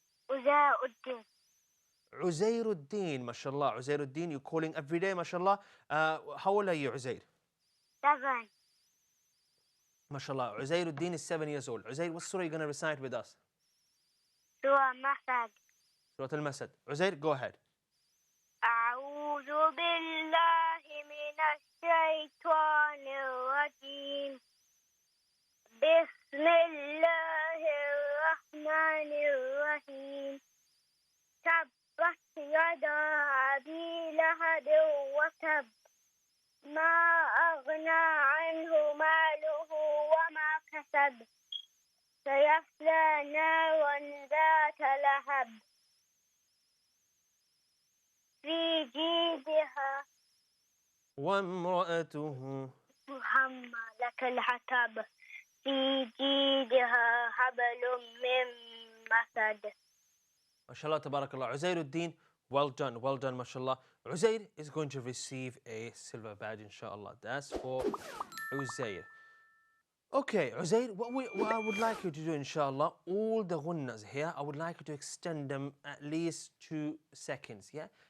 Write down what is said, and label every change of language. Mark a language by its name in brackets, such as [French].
[English] Uzauddin. Uzairuddin, mashallah. Uzairuddin, you're calling every day, mashallah. How old are you, Uzair? 7. Mashallah. Uzairuddin is 7 years old. Uzair, what surah are you going to recite with us? Surah Masad. Surah Al-Masad. Uzair, go ahead. [Arabic] أعوذ بالله من الشيطان الرجيم بسم الله الرحمن الرحيم تبت يدا أبي لهب وتب ما أغنى عنه ماله وما كسب سيصلى نارا ذات لهب في جيدها وامرأته حمالة الحطب في جيدها حبل من مسد. [English] Mashallah, tabarakallah. Uzairuddin, well done, mashallah. Uzair is going to receive a silver badge, inshallah. That's for Uzair. Okay, Uzair, what I would like you to do, inshallah, all the gunnas here, I would like you to extend them at least 2 seconds, yeah?